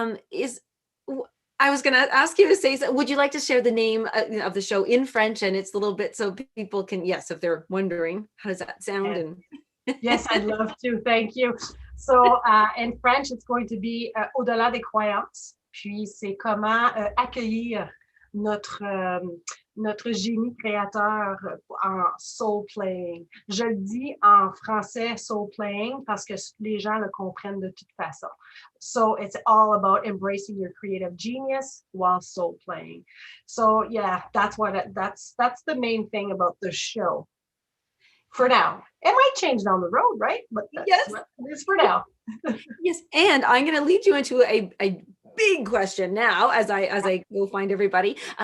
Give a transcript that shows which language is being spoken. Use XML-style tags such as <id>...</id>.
<en>Is I was going to ask you to say, would you like to share the name of the show in French, and it's a little bit so people can, yes, if they're wondering, how does that sound? Yes, And yes, I'd love to. Thank you. So, in French, it's going to be Au-delà des croyances.</en> <fr>Puis, c'est comment accueillir notre génie créateur en soul playing. Je le dis en français soul playing parce que les gens le comprennent de toute façon.</fr> <en>So it's all about embracing your creative genius while soul playing. So yeah, that's the main thing about the show. For now, it might change down the road, right? But that's yes, what it is for now. yes, and I'm going to lead you into a big question now as I go find everybody.</en>